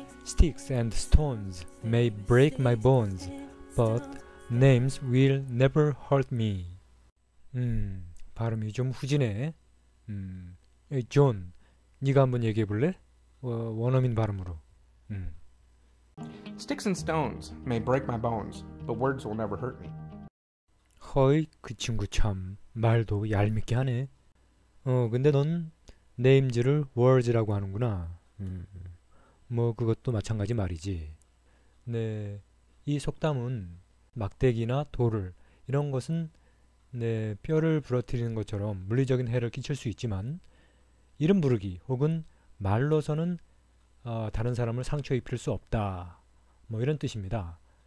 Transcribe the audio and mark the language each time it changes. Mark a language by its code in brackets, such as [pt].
[en] Sticks and stones may break my bones, but names will never hurt me. [ko] 발음이 좀 후지네. 존, 네가 한번 얘기해 볼래? 원어민 발음으로. [en] Sticks and stones may break my bones, but words will never hurt me. [ko] 허이, 그 친구 참 말도 얄밉게 하네. 근데 넌 네임즈를 words라고 하는구나. 그것도 마찬가지 말이지. 네, 이 속담은 막대기나 돌을, 이런 것은 네, 뼈를 부러뜨리는 것처럼 물리적인 해를 끼칠 수 있지만, 이름 부르기 혹은 말로서는 다른 사람을 상처 입힐 수 없다, 이런 뜻입니다.